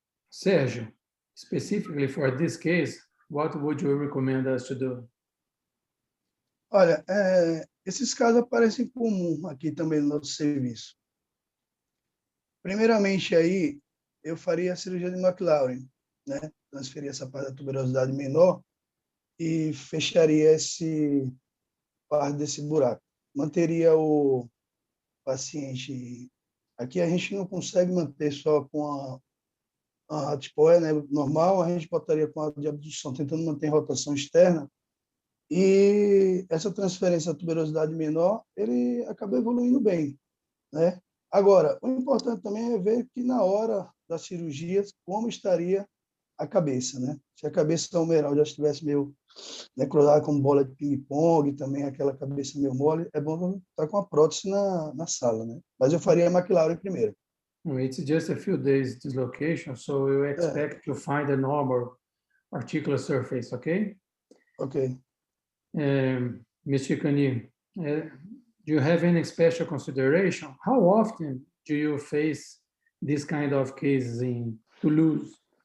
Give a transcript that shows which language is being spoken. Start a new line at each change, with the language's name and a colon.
English: Sérgio, specifically for this case, what would you recommend us to do?
Portuguese: Olha, esses casos aparecem comum aqui também no nosso serviço. Primeiramente aí, eu faria a cirurgia de McLaurin, né? Transferir essa parte da tuberosidade menor e fecharia esse parte desse buraco. Manteria o paciente. Aqui a gente não consegue manter só com a tipoia, né, normal, a gente botaria com a de abdução, tentando manter a rotação externa. E essa transferência da tuberosidade menor, ele acaba evoluindo bem, né? Agora, o importante também é ver que na hora da cirurgia, como estaria a cabeça, né? Se a cabeça humeral já estivesse meio necrosada como bola de ping-pong, também aquela cabeça meio mole, é bom estar com a prótese na sala, né? Mas eu faria a McLaurin primeiro.
English: It's just a few days dislocation, so you expect to find a normal articular surface, okay? Okay. Mr. Kany, do you have any special consideration? How often do you face this kind of cases in Toulouse?